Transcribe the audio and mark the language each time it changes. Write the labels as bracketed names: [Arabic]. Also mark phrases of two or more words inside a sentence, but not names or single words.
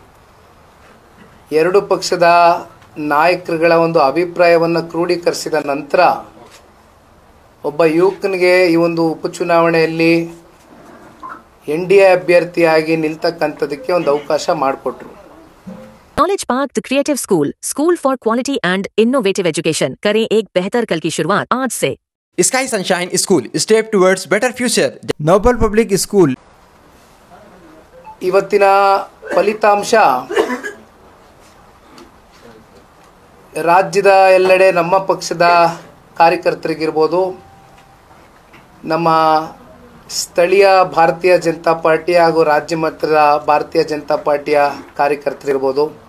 [Kannada] 2 ಪಕ್ಷದ ನಾಯಕರುಗಳ ಒಂದು ಅಭಿಪ್ರಾಯವನ್ನು ಕ್ರೋಢೀಕರಿಸಿದ ನಂತರ ಒಬ್ಬ ಯುವಕನಿಗೆ ಈ ಒಂದು ಉಪಚುನಾವಣೆಯಲ್ಲಿ NDA ಅಭ್ಯರ್ಥಿಯಾಗಿ ನಿಲ್ತಕ್ಕಂಥದಕ್ಕೆ ಒಂದು ಅವಕಾಶ ಮಾಡಿಕೊಟ್ರು. [English] Knowledge Park the Creative School for Quality and Innovative Education [Hindi] करें एक बेहतर कल की शुरुआत आज से. [English] Sky Sunshine School step towards better future. Noble Public School. [Kannada] ಇವತ್ತಿನ ಫಲಿತಾಂಶ ರಾಜ್ಯದ ಎಲ್ಲೆಡೆ ನಮ್ಮ ಪಕ್ಷದ ಕಾರ್ಯಕರ್ತರಿಗಿರ್ಬೋದು, ನಮ್ಮ ಸ್ಥಳೀಯ ಭಾರತೀಯ ಜನತಾ ಪಾರ್ಟಿ ಹಾಗೂ ರಾಜ್ಯ ಮಟ್ಟದ ಭಾರತೀಯ ಜನತಾ ಪಾರ್ಟಿಯ ಕಾರ್ಯಕರ್ತರಿರ್ಬೋದು,